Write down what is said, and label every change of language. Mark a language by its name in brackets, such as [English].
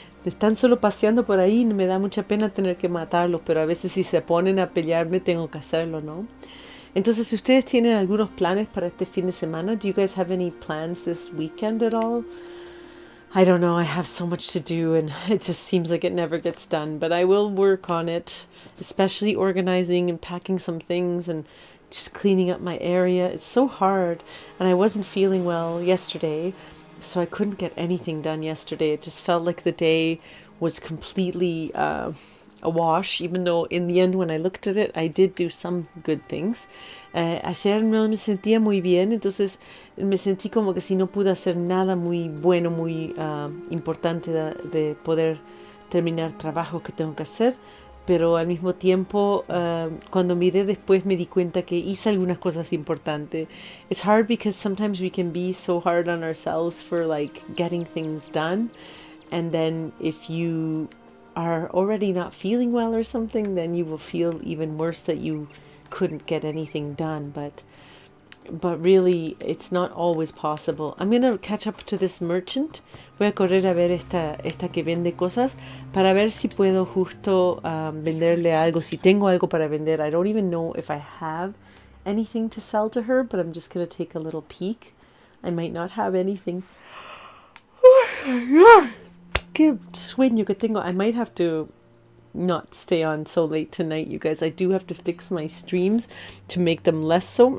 [Spanish] están solo paseando por ahí, me da mucha pena tener que matarlos, pero a veces si se ponen a pelearme tengo que hacerlo, ¿no? Entonces, si ustedes tienen algunos planes para este fin de semana, [English] do you guys have any plans this weekend at all? I don't know, I have so much to do and it just seems like it never gets done, but I will work on it, especially organizing and packing some things and just cleaning up my area. It's so hard, and I wasn't feeling well yesterday, so I couldn't get anything done yesterday. It just felt like the day was completely a wash, even though in the end when I looked at it, I did do some good things. [Spanish] Ayer no me sentía muy bien, entonces me sentí como que si no pude hacer nada muy bueno, muy importante de poder terminar trabajo que tengo que hacer, pero al mismo tiempo cuando miré después me di cuenta que hice algunas cosas importantes. [English] It's hard because sometimes we can be so hard on ourselves for like getting things done, and then if you are already not feeling well or something, then you will feel even worse that you couldn't get anything done. But really, it's not always possible. I'm going to catch up to this merchant. [Spanish] Voy a correr a ver esta que vende cosas para ver si puedo justo venderle algo, si tengo algo para vender. [English] I don't even know if I have anything to sell to her, but I'm just going to take a little peek. I might not have anything. [Spanish] Qué sueño que tengo. [English] I might have to not stay on so late tonight, you guys. I do have to fix my streams to make them less so.